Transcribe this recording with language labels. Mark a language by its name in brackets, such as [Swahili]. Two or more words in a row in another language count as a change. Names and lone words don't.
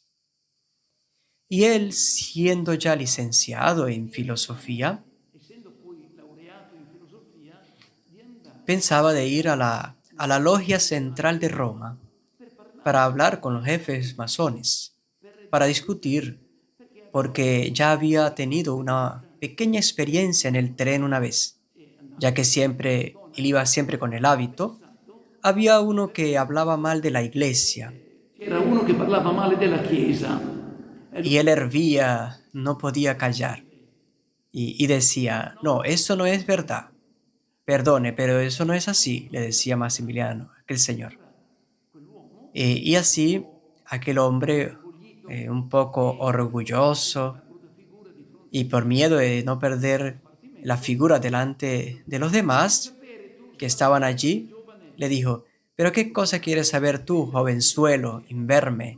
[Spanish] Y él, siendo ya licenciado en filosofía, pensaba de ir a la logia central de Roma para hablar con los jefes masones, para discutir, porque ya había tenido una pequeña experiencia en el tren una vez, ya que él iba siempre con el hábito. Había uno que hablaba mal de la iglesia [Italian] C'era uno che parlava male della Chiesa. [Spanish] y él hervía, no podía callar y decía, no, eso no es verdad. Perdone, pero eso no es así, le decía Maximiliano, aquel señor. Y así, aquel hombre, un poco orgulloso y por miedo de no perder la figura delante de los demás que estaban allí, le dijo, ¿pero qué cosa quieres saber tú, jovenzuelo, imberme?